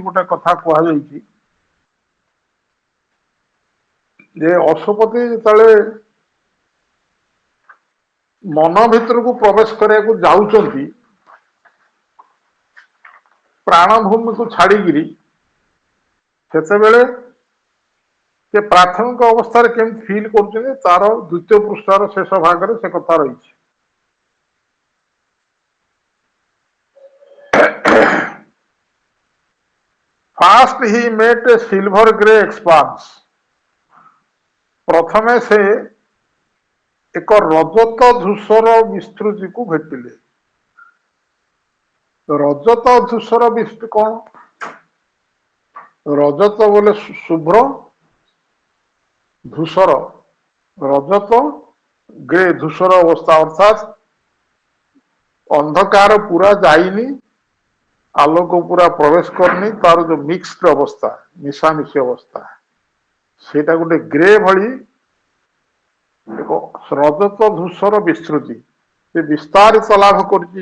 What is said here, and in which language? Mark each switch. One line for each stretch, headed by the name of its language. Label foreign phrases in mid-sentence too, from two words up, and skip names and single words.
Odia: ଗୋଟେ କଥା କୁହାଯାଇଛି ଯେ ଅଶ୍ୱପତି ଯେତେବେଳେ ମନ ଭିତରକୁ ପ୍ରବେଶ କରିବାକୁ ଯାଉଛନ୍ତି, ପ୍ରାଣଭୂମିକୁ ଛାଡିକିରି, ସେତେବେଳେ ସେ ପ୍ରାଥମିକ ଅବସ୍ଥାରେ କେମିତି ଫିଲ୍ କରୁଛନ୍ତି ତାର ଦ୍ୱିତୀୟ ପୃଷ୍ଠାର ଶେଷ ଭାଗରେ ସେ କଥା ରହିଛି।
English: First he met a silver grey expanse.
Odia: ପ୍ରଥମେ ସେ ଏକ ରଜତ ଧୂସର ବିସ୍ତୃତିକୁ ଭେଟିଲେ। ରଜତ ଧୂସର ବିସ୍ତୃତି କଣ? ରଜତ ବୋଲେ ଶୁଭ୍ର, ଧୂସର ରଜତ, ଗ୍ରେ ଧୂସର ଅବସ୍ଥା, ଅର୍ଥାତ୍ ଅନ୍ଧକାର ପୁରା ଯାଇନି, ଆଲୋକ ପୁରା ପ୍ରବେଶ କରିନି, ତାର ଯୋଉ ମିକ୍ସଡ ଅବସ୍ଥା, ମିଶାମିଶି ଅବସ୍ଥା, ସେଇଟା ଗୋଟେ ଗ୍ରେ ଭଳି ଏକ ରଜତ ଧୂସର ବିସ୍ତୃତି ସେ ବିସ୍ତାରିତ ଲାଭ କରିଛି।